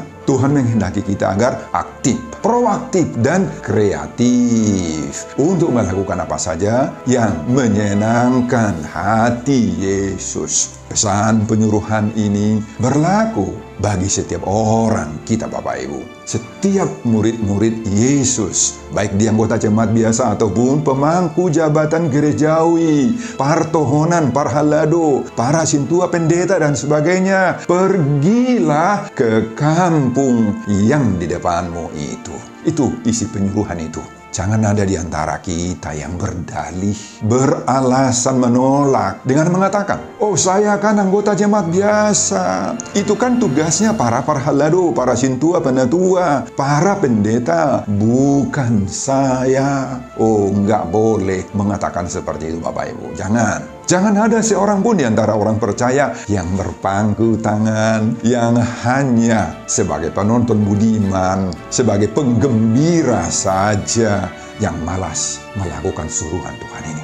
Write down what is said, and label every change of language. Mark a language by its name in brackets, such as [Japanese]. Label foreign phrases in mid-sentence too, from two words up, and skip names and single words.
[Indonesian] Tuhan menghendaki kita agar aktif, proaktif, dan kreatif untuk melakukan apa saja yang menyenangkan hati Yesus. Pesan penyuruhan ini berlaku bagi setiap orang kita, Bapak Ibu. Setiap murid-murid Yesus, baik di anggota jemaat biasa ataupun pemangku jabatan gerejawi, [Batak Toba] partohonan, parhalado, [Indonesian] para sintua pendeta dan sebagainya, pergilah ke kampung yang di depanmu itu. Itu isi penyuruhan itu. Jangan ada di antara kita yang berdalih, beralasan menolak dengan mengatakan, "Oh, saya kan anggota jemaat biasa." Itu kan tugasnya para parhalado, para sintua, penatua, para pendeta, bukan saya. Oh, nggak boleh mengatakan seperti itu, Bapak Ibu. Jangan. Jangan ada seorang pun di antara orang percaya yang berpangku tangan, yang hanya sebagai penonton budiman, sebagai penggembira saja, yang malas melakukan suruhan Tuhan ini.